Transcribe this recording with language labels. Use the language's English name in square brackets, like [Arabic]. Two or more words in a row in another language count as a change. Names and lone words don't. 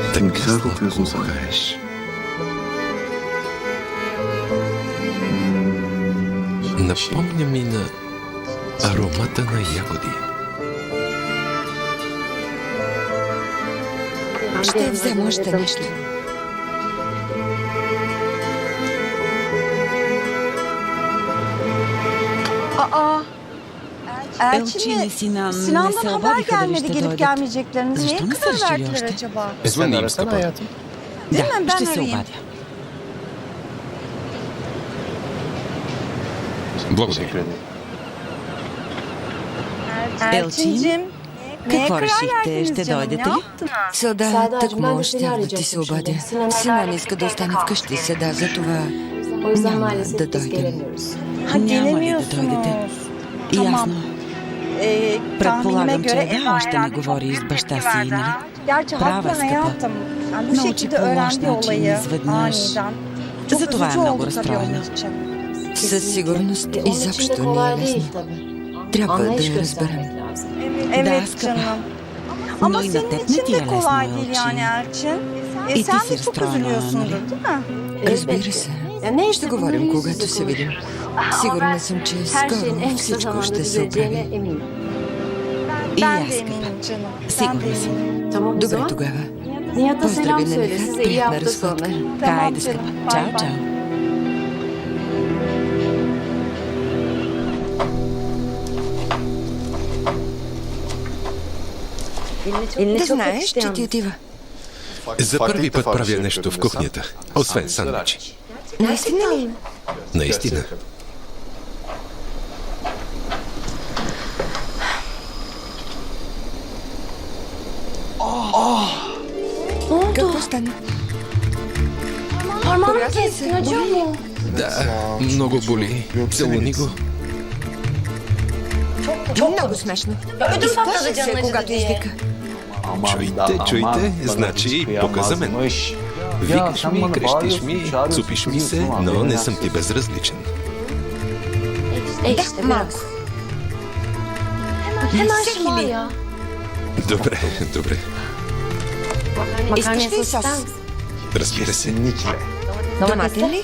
[Turkish] Güzel kokuyorsun sen. [Bulgarian] Напомня ми на аромата на ягоди. Ще взема още нещо. Aa. [Turkish] Elçin ve Sinan Sinan'dan mesela haber bir kadar gelmedi işte gelip [Bulgarian] dojde. [Turkish] gelmeyeceklerini. [Bulgarian] Защо [Turkish] Neye [Bulgarian] не [Turkish] karar [Bulgarian] са решили [Turkish] verdiler [Bulgarian] още? [Turkish] acaba? [Bulgarian] Звъни им, скъпа. [Turkish] Değil mi? [Bulgarian] Да, [Turkish] Ben [Bulgarian] ще се [Turkish] arayayım. [Bulgarian] обадя. Благодаря. [Turkish] Elçincim. Neye [Bulgarian] Какво [Turkish] karar [Bulgarian] решихте? [Turkish] verdiniz [Bulgarian] Ще [Turkish] canım? [Bulgarian] дойдете [Turkish] Ne [Bulgarian] ли? [Turkish] yaptınız? [Bulgarian] Селда, тъкмо щях да ти се обадя. Синан иска да остане вкъщи, Седа, затова няма да дойдем. [Turkish] Ha, [Bulgarian] Няма ли да дойдете? [Turkish] gelemiyorsunuz. Tamam. [Bulgarian] Ясно. [Turkish] Tahminime [Bulgarian] Предполагам, [Turkish] göre [Bulgarian] че [Turkish] Eva [Bulgarian] да, още не [Turkish] herhalde [Bulgarian] говори [Turkish] çok [Bulgarian] с баща [Turkish] tepki [Bulgarian] си, [Turkish] verdi, [Bulgarian] нали? [Turkish] ha? Gerçi [Bulgarian] Права, [Turkish] haklı [Bulgarian] скъпа. [Turkish] hayatım. Yani bu [Bulgarian] Научи [Turkish] şekilde [Bulgarian] по лош [Turkish] öğrendiği [Bulgarian] начин [Turkish] olayı [Bulgarian] изведнъж. [Turkish] aniden. Çok [Bulgarian] Затова е [Turkish] üzücü [Bulgarian] много [Turkish] oldu tabii [Bulgarian] разстроена. [Turkish] onun için. [Bulgarian] Със сигурност изобщо не е лесно. Трябва да я разберем. [Turkish] Evet [Bulgarian] скъпа. [Turkish] canım. [Bulgarian] Но [Turkish] Ama [Bulgarian] и на [Turkish] senin [Bulgarian] теб не [Turkish] için [Bulgarian] ти е [Turkish] de kolay [Bulgarian] лесно, [Turkish] değil [Bulgarian] Елчи. [Turkish] yani Elçin. [Bulgarian] И ти [Turkish] Sen [Bulgarian] си [Turkish] de çok [Bulgarian] разстроена, [Turkish] üzülüyorsundur [Bulgarian] нали? [Turkish] değil mi? [Bulgarian] Разбира се. Ще говорим, когато се видим. Сигурна съм, че скоро всичко ще се оправи. И [Turkish] Ben [Bulgarian] аз, [Turkish] de [Bulgarian] скъпа. [Turkish] eminim canım. Ben de [Bulgarian] Сигурна съм. [Turkish] eminim. [Bulgarian] Добре тогава. [Turkish] Nihat'a selam [Bulgarian] Поздрави на [Turkish] söyle. [Bulgarian] Нихат, [Turkish] Size iyi [Bulgarian] приятна [Turkish] hafta sonu. [Bulgarian] разходка. Хайде, [Turkish] canım. [Bulgarian] скъпа. [Turkish] Bay [Bulgarian] Чао, [Turkish] bay. [Bulgarian] чао. Да знаеш, че ти отива. За първи път правя нещо в кухнята, освен сандвичи. Наистина ли? Наистина. Какво стана? [Turkish] Parmağını [Bulgarian] Порязан [Turkish] kestin, [Bulgarian] се. [Turkish] acıyor mu? [Bulgarian] Да, много боли. Целуни го. Много смешно. Изплаши се, когато извика. Чуйте, значи показа мен. Викаш ми, крещиш ми, цупиш ми се, но не съм ти безразличен. [Turkish] İşte [Bulgarian] Малко. [Turkish] biraz. Hemen [Bulgarian] Всеки [Turkish] şımar [Bulgarian] ли? [Turkish] ya. [Bulgarian] Добре, добре. [Turkish] Makarnaya İskeç sos mi ister sos? misin? [Bulgarian] Разбира се. Доматен ли?